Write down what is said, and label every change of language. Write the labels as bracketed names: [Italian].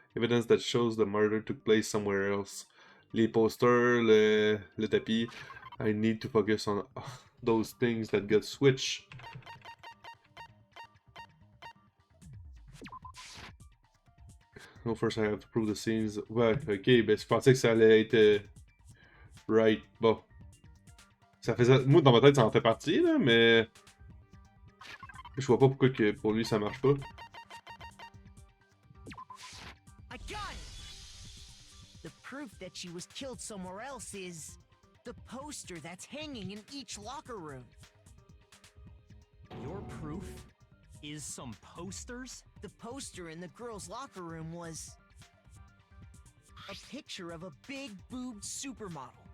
[English] Evidence that shows the murder took place somewhere else. [French] Les posters, le tapis. [English] I need to focus on those things that got switched. No, first I have to prove the scenes. [French] Ouais, ok, ben je pensais que ça allait être. Right, bon. Ça faisait. Moi, dans ma tête, ça en fait partie, là, mais. Je vois pas pourquoi que pour lui ça marche pas. [English] I got it! The proof that she was killed somewhere else is the poster that's hanging in each locker room. Your proof is some posters? The poster in the girls' locker room was a picture of a big boobed supermodel.